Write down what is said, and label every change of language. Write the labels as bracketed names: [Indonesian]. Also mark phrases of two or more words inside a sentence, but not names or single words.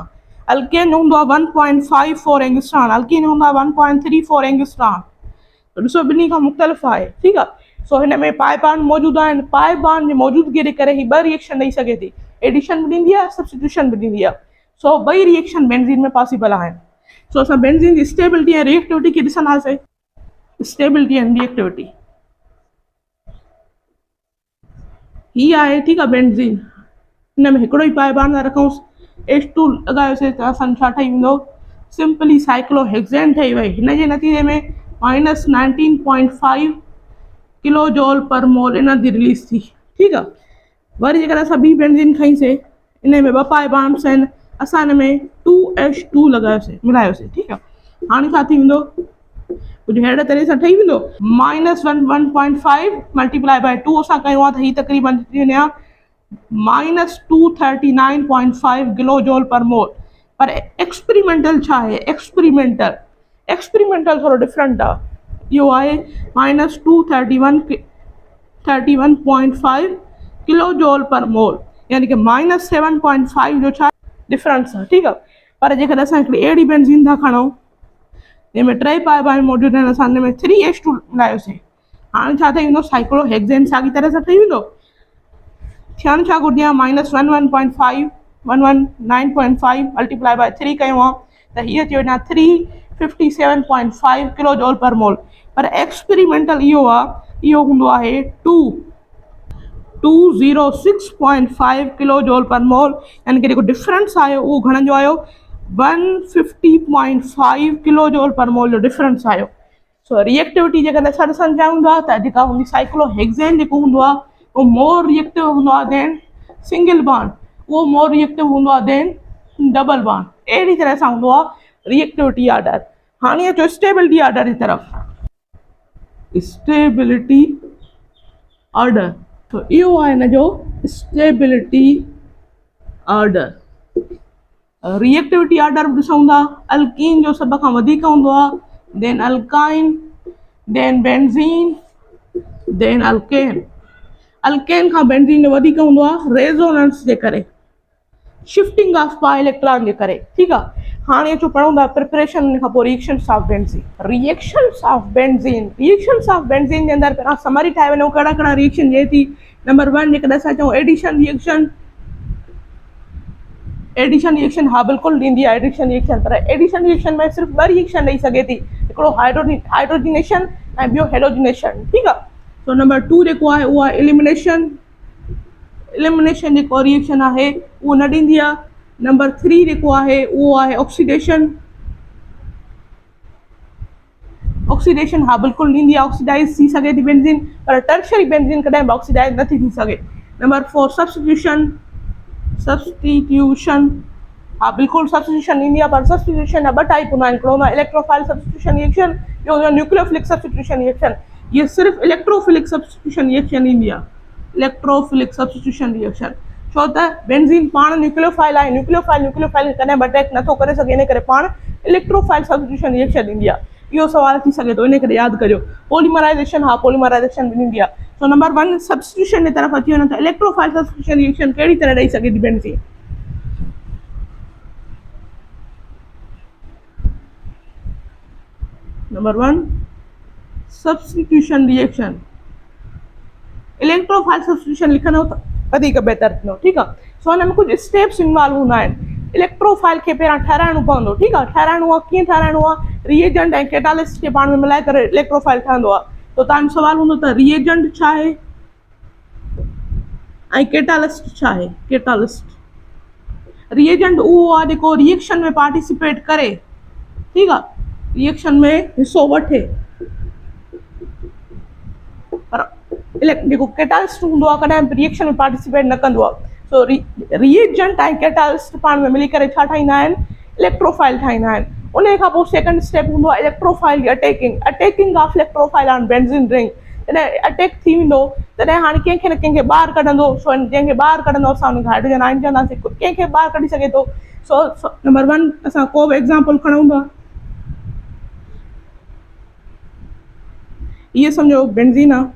[Sindhi] अल्केन हूंदो आहे 1.54 एंगस्ट्रॉन, अल्कीन हूंदो आहे 1.34 एंगस्ट्रॉन। ॾिसो ॿिन्ही खां मुख़्तलिफ़ आहे, ठीकु आहे। सो हिन में [English] pi bond [Sindhi] मौजूदु आहिनि, [English] pi bond [Sindhi] जे मौजूदगी जे करे ही ॿ रिएक्शन ॾेई सघे थी, एडिशन बि ॾींदी आहे, सब्स्टिट्यूशन बि ॾींदी आहे। सो ॿई रिएक्शन बेंज़ीन में पॉसिबल आहिनि। सो असां बेंज़ीन जी स्टेबिलिटी ऐं रिएक्टिविटी खे ॾिसंदासीं। [English] stability and reactivity [Sindhi] ही आहे, ठीकु आहे। बेंज़ीन हिन में हिकिड़ो ई [English] pi bond [Sindhi] था रखूंसि, H2 लॻायोसीं त असांजो छा ठही वेंदो, [English] simply cyclohexane [Sindhi] ठही वई। हिन जे नतीजे में [English] -19.5 kilojoule per mole energy release [Sindhi] थी, ठीकु आहे। वरी जेकर असां ॿी बेंज़ीन खईंसीं, इन में ॿ [English] pi bonds [Sindhi] आहिनि, असां हिन में 2H2 लॻायोसीं, मिलायोसीं, ठीकु आहे। हाणे छा थी वेंदो, कुझु अहिड़े तरह सां ठही वेंदो, -1.5 [English] multiply by 2 [Sindhi] असां कयूं आहे त हीअ तक़रीबन थी वञे हा [English] -239.5 kilojoule per mole. [Sindhi] पर एक्सपेरिमेंटल छा आहे, एक्सपेरिमेंटल थोरो डिफरेंट आहे, इहो आहे [English] -231.5 kilojoule per mole, [Sindhi] यानी कि -7.5 जो छा डिफरेंस आहे, ठीकु आहे। पर जेकर असां हिकिड़ी अहिड़ी बेंज़ीन था खणूं जंहिंमें टे [English] pi bond [Sindhi] मौजूदु आहिनि, असां हिन में 3H2 मिलायोसीं, हाणे छा ठही वेंदो, साइक्लोहेक्सेन साॻी तरह सां ठही वेंदो। थियणु छा घुरिजे आहे, -119.5 [English] multiply by 3 [Sindhi] कयूं आहे त हीअ थी वञे [English] 357.5 kilojoule per mole. [Sindhi] पर एक्सपेरिमेंटल इहो आहे, इहो हूंदो आहे [English] 206.5 kilojoule per mole, [Sindhi] यानी कि जेको डिफरेंस आयो उहो घणनि जो आयो, [English] 150.5 kilojoule per mole [Sindhi] जो डिफरेंस आयो। सो रिएक्टिविटी जेकर असां ॾिसणु चाहियूं था त जेका हूंदी साइक्लोहेक्सेन जेको हूंदो आहे वो [English] more reactive [Sindhi] हूंदो आहे [English] than single bond, [Sindhi] उहो [English] more reactive [Sindhi] हूंदो आहे [English] than double bond. [Sindhi] अहिड़ी तरह सां हूंदो आहे [English] reactivity order. [Sindhi] हाणे अचो [English] stability order [Sindhi] जी तरफ़। [English] stability order, [Sindhi] तो इहो आहे हिन जो [English] stability order. reactivity order [Sindhi] बि ॾिसूं था, अल्कीन जो सभ खां वधीक हूंदो आहे, [English] then alkyne, then benzene, then alkane. [Sindhi] अल्केन खां बेंज़ीन जो वधीक हूंदो आहे रेजोनेंस जे करे, [English] shifting of pi electron [Sindhi] जे करे, ठीकु आहे। हाणे अचो पढ़ूं था प्रिपरेशन, उन खां पोइ [English] reactions of benzene. reactions of benzene [Sindhi] जे अंदरि पहिरां समरी ठाहे वञूं, कहिड़ा कहिड़ा रिएक्शन थिए थी। नंबर 1 जेकॾहिं असां चऊं [English] addition reaction [Sindhi] हा बिल्कुलु ॾींदी आहे [English] addition reaction, [Sindhi] पर [English] addition reaction [Sindhi] में सिर्फ़ु ॿ रिएक्शन ॾेई सघे थी, हिकिड़ो हाइड्रोजिनेशन ऐं ॿियो हेलोजिनेशन, ठीकु आहे। सो नंबर 2 जेको आहे उहो आहे एलिमिनेशन जेको रिएक्शन आहे उहो न ॾींदी आहे। नंबर 3 जेको आहे उहो आहे ऑक्सीडेशन हा बिल्कुलु ॾींदी आहे, ऑक्सीडाइज़ थी सघे थी बेंज़ीन, पर [English] tertiary benzene [Sindhi] कॾहिं बि ऑक्सीडाइज़ नथी थी सघे। नंबर 4 सब्स्टिट्यूशन हा बिल्कुलु सब्स्टिट्यूशन ईंदी आहे, पर सब्स्टिट्यूशन जा ॿ टाइप हूंदा आहिनि, हिकिड़ो हूंदो आहे [English] electrophile substitution reaction, [Sindhi] ॿियो हूंदो आहे [English] nucleophilic substitution reaction. [Sindhi] ये सिर्फ़ु [English] electrophilic substitution reaction [Sindhi] ईंदी आहे, [English] electrophilic substitution reaction, [Sindhi] छो त बेंज़ीन पाण न्यूक्लियोफाइल आहे, न्यूक्लियोफाइल कॾहिं बि अटैक नथो करे सघे, इन करे पाण [English] electrophile substitution reaction [Sindhi] ईंदी आहे। इहो सवाल थी सघे थो, इन करे यादि करियो। पॉलीमराइज़ेशन हा पॉलीमराइज़ेशन बि ईंदी आहे। सो नंबर 1 सब्स्टिट्यूशन जी तरफ़ अची वञो त [English] electrophile substitution reaction [Sindhi] कहिड़ी तरह ॾेई सघे थी बेंज़ीन। नंबर 1 [English] substitution reaction, electrophile substitution [Sindhi] लिखंदो त वधीक बहितर थींदो, ठीकु आहे। सो हिन में कुझु [English] steps involve [Sindhi] हूंदा आहिनि। इलेक्ट्रोफाइल खे पहिरां ठाहिराइणो पवंदो, ठीकु आहे। ठाहिराइणो आहे, कीअं ठाहिराइणो आहे, रिएजेंट ऐं कैटालिस्ट खे पाण में मिलाए करे इलेक्ट्रोफाइल ठहंदो आहे। तो तव्हांजो सुवाल हूंदो त रिएजेंट छा आहे ऐं कैटालिस्ट छा आहे। कैटालिस्ट रिएजेंट उहो आहे जेको रिएक्शन में पार्टिसिपेट करे, ठीकु आहे, रिएक्शन में हिसो वठे, पर जेको कैटालिस्ट हूंदो आहे कॾहिं बि रिएक्शन में पार्टिसिपेट न कंदो आहे। सो रिएजेंट ऐं कैटालिस्ट पाण में मिली करे छा ठाहींदा आहिनि, इलेक्ट्रोफाइल ठाहींदा आहिनि। उन खां पोइ [English] second step [Sindhi] हूंदो आहे इलेक्ट्रोफाइल जी [English] attacking of electrophile on benzene ring. [Sindhi] जॾहिं अटैक थी वेंदो तॾहिं हाणे कंहिंखे न कंहिंखे ॿाहिरि कढंदो, सो जंहिंखे ॿाहिरि कढंदो असां हुनखे [English] hydrogen ion [Sindhi] चवंदासीं, कंहिंखे ॿाहिरि कढी सघे थो। सो नंबर 1 असां को बि एग्ज़ाम्पल खणूं था, इहे सम्झो बेंज़ीन आहे।